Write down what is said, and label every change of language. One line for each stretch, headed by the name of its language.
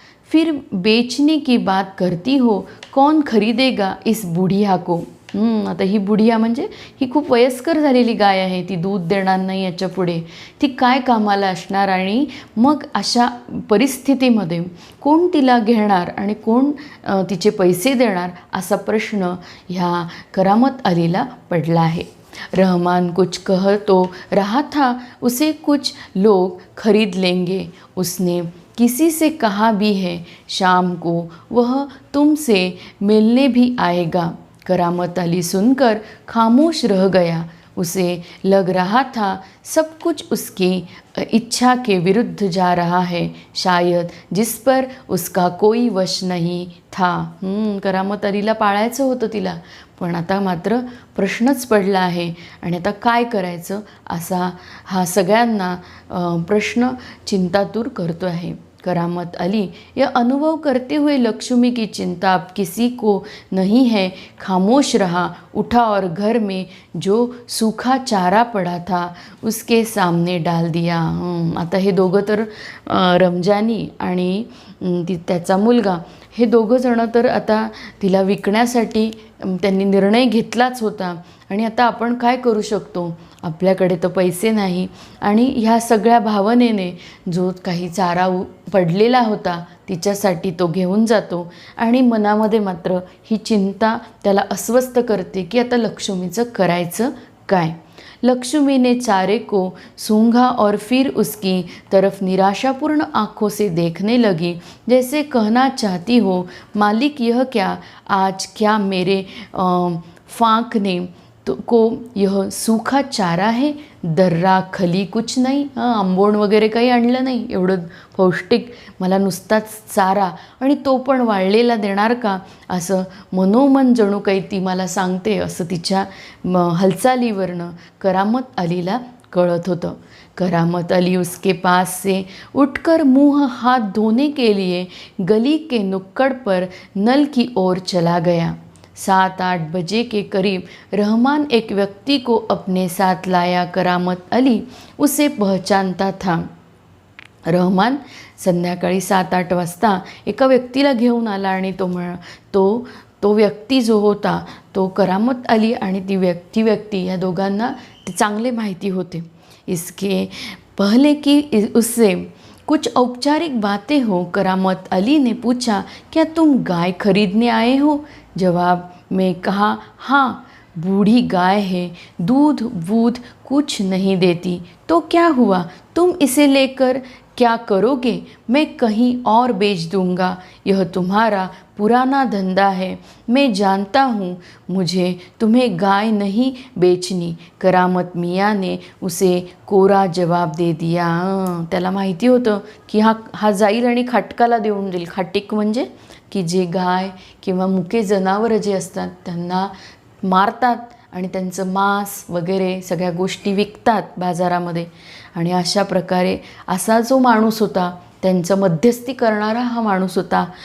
Hindi: फिर बेचने की बात करती हो, कौन खरीदेगा इस बुढ़िया को.
Marathi: आता ही बुढिया म्हणजे ही खूप वयस्कर झालेली गाय आहे, ती दूध देणार नाही याच्या पुढे, ती काय कामाला असणार. आणि मग अशा परिस्थितीमध्ये कोण तिला घेणार आणि कोण तिचे पैसे देणार असा प्रश्न ह्या करामत अलीला पडला आहे.
Hindi: रहमान कुछ कह तो रहा था, उसे कुछ लोग खरीद लेंगे. उसने किसी से कहा भी है, शाम को वह तुमसे मिलने भी आएगा. करामत अली सुनकर खामोश रह गया. उसे लग रहा था सब कुछ उसकी इच्छा के विरुद्ध जा रहा है, शायद जिस पर उसका कोई वश नहीं था.
Marathi: करामत अलीला पाळायचं होतं तिला, पण आता मात्र प्रश्नच पडला आहे आणि आता काय करायचं असा हा सगळ्यांना प्रश्न चिंतातूर करतो आहे.
Hindi: करामत अली यह अनुभव करते हुए लक्ष्मी की चिंता अब किसी को नहीं है, खामोश रहा. उठा और घर में जो सूखा चारा पड़ा था उसके सामने डाल दिया.
Marathi: आता हे दोघं तर रमजानी आणि त्याचा मुलगा हे दोघंजणं तर आता तिला विकण्यासाठी त्यांनी निर्णय घेतलाच होता. आणि आता आपण काय करू शकतो, आपल्याकडे तर पैसे नाही. आणि ह्या सगळ्या भावनेने जो काही चारा पडलेला होता तिच्यासाठी तो घेऊन जातो आणि मनामध्ये मात्र ही चिंता त्याला अस्वस्थ करते की आता लक्ष्मीचं करायचं काय.
Hindi: लक्ष्मी ने चारे को सूंघा और फिर उसकी तरफ निराशापूर्ण आँखों से देखने लगी, जैसे कहना चाहती हो, मालिक यह क्या, आज क्या मेरे फांक ने तो को यह सूखा चारा है, दर्रा खली कुछ नाही.
Marathi: आंबोण वगैरे काही आणलं नाही, एवढं पौष्टिक मला नुसताच चारा आणि तो पण वाळलेला देणार का, असं मनोमन जणू काही ती मला सांगते असं तिच्या हालचालीवरनं करामत अलीला कळत होतं.
Hindi: करामत अली उसके पास से उठकर मुंह हाथ धोने के लिए गली के नुक्कड़ पर नल की ओर चला गया. 7-8 बजे के करीब रहमान एक व्यक्ति को अपने साथ लाया. करामत अली उसे पहचानता था.
Marathi: रहमान संध्याकाळी 7-8 वाजता एका व्यक्तीला घेऊन आला आणि तो व्यक्ती जो होता तो करामत अली आणि ती व्यक्ती या दोघांना ते चांगले माहिती होते.
Hindi: इसके पहले कि उससे कुछ औपचारिक बातें हो, करामत अली ने पूछा, क्या तुम गाय खरीदने आए हो? जवाब में कहा, हाँ, बूढ़ी गाय है, दूध वूध कुछ नहीं देती. तो क्या हुआ, तुम इसे लेकर क्या करोगे? मैं कहीं और बेच दूंगा. यह तुम्हारा पुराना धंधा है, मैं जानता हूँ. मुझे तुम्हें गाय नहीं बेचनी. करामत मियाँ ने उसे कोरा जवाब दे दिया.
Marathi: त्याला माहिती होतं की हा जाईल आणि खाटकाला देऊन देईल. खाटीक म्हणजे की जे गाय किंवा मुके जनावरं जे असतात त्यांना मारतात आणि त्यांचं मांस वगैरे सगळ्या गोष्टी विकतात बाजारामध्ये. आणि अशा प्रकारे असा जो माणूस होता, त्यांचं मध्यस्थी करणारा हा माणूस होता.